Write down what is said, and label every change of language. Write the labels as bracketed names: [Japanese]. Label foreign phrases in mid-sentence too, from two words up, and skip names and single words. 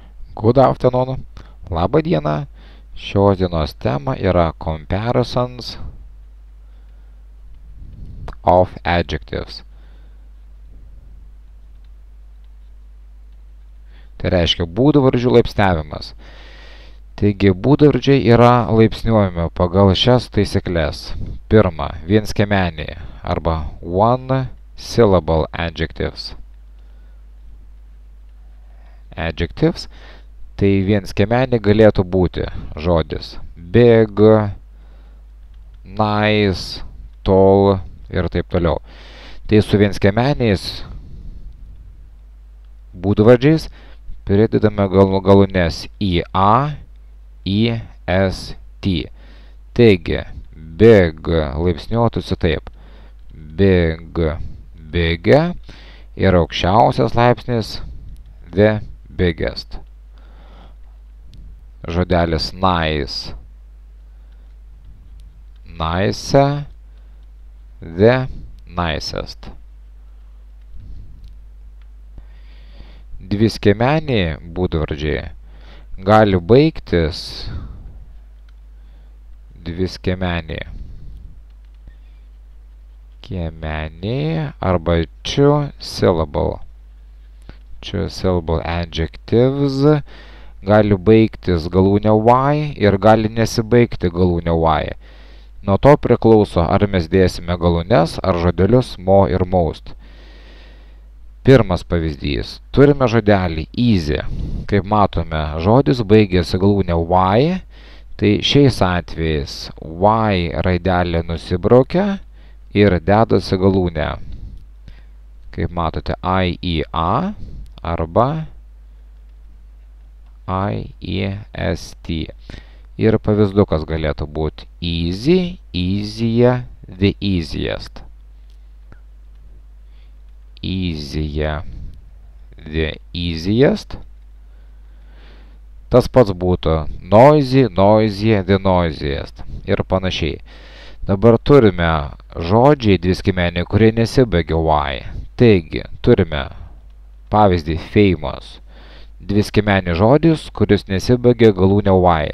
[English] Good afternoon. [Lithuanian] Labą dieną. Šios dienos tema yra [English] comparisons of adjectives. [Lithuanian] Tai reiškia būdvardžių laipsniavimas. Taigi, būdvardžiai yra laipsniuojami pagal šias taisyklės. Pirma, vienskiemeniai arba [English] one syllable adjectives. [Lithuanian] Adjectives tai vienskiemeniai galėtų būti žodis [English] big, nice, tall [Lithuanian] ir taip toliau. Tai su vienskiemeniais būdvardžiais pridedame galūnes IA, IST. Taigi, big laipsniuotųsi taip. [English] Big, bigger [Lithuanian] ir aukščiausias laipsnis [English] the biggest. Žodelis nice, nicer, the nicest. [Lithuanian] Dviskiemeniai būdvardžiai gali baigtis dviskiemeniai kiemeniai arba [English] two syllable adjectives [Lithuanian] gali baigtis galūne y ir gali nesibaigti galūne y. Nuo to priklauso, ar mes dėsime galūnes ar žodelius mo ir most. Pirmas pavyzdys. Turime žodelį easy. Kaip matome, žodis baigėsi galūne y, tai šiais atvejais y raidelė nusibraukia ir dedasi galūne. Kaip matote, IEA arba IEST. Ir pavyzdukas galėtų būti [English] easy, easier, the easiest. Easier, the easiest. [Lithuanian] Tas pats būtų [English] noisy, noisier, the noisiest. [Lithuanian] Ir panašiai. Dabar turime žodžiai dviskiemeniai, kurie nesibaigia y. Taigi, turime pavyzdį famous. Dviskiemenis žodis, kuris nesibaigia galūne y.